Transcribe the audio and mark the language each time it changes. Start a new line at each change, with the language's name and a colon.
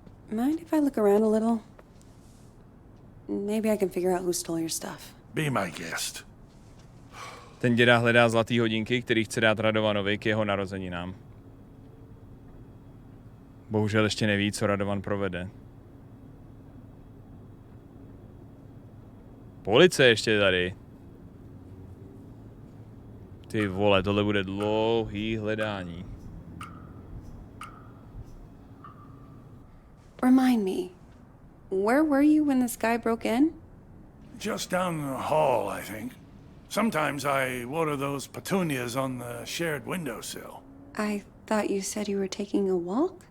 English: Mind if I look around a little? Maybe I can figure out who stole your stuff. Be my guest.
Czech: Ten děda hledá zlatý hodinky, který chce dát Radovanovi k jeho narozeninám. Bohužel ještě neví, co Radovan provede. Policie ještě tady. Ty vole, tohle bude dlouhý hledání.
English: Remind me, where were you when this guy broke in? Just down the hall, I think. Sometimes I water those petunias on the shared windowsill. I thought you said you were taking a walk?